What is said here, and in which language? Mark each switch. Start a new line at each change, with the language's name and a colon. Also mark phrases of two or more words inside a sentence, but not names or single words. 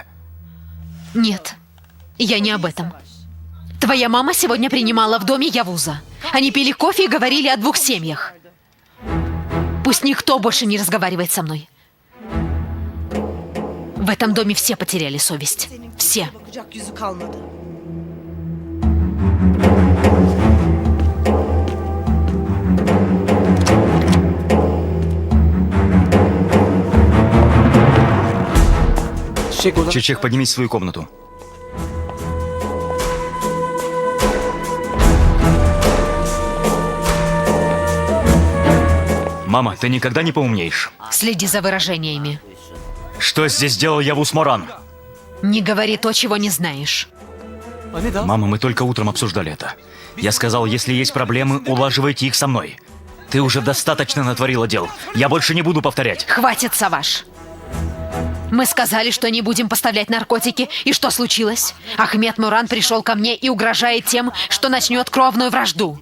Russian: Нет, я не об этом. Твоя мама сегодня принимала в доме Явуза. Они пили кофе и говорили о 2 семьях. Пусть никто больше не разговаривает со мной. В этом доме все потеряли совесть. Все.
Turkish: Bakacak yüzü kalmadı. Çiçek oda.
Russian: Чичек, поднимись в свою комнату. Мама, ты никогда не поумнеешь. Следи за выражениями. Что здесь делал Явуз Моран? Не говори то, чего не знаешь.
Turkish: Anne daha.
Russian: Мама, мы только утром обсуждали это. Я сказал, если есть проблемы, улаживайте их со мной. Ты уже достаточно натворила дел. Я больше не буду повторять. Хватит, Саваш. Мы сказали, что не будем поставлять наркотики, и что случилось? Ахмед Муран пришел ко мне и угрожает тем, что начнет кровную вражду.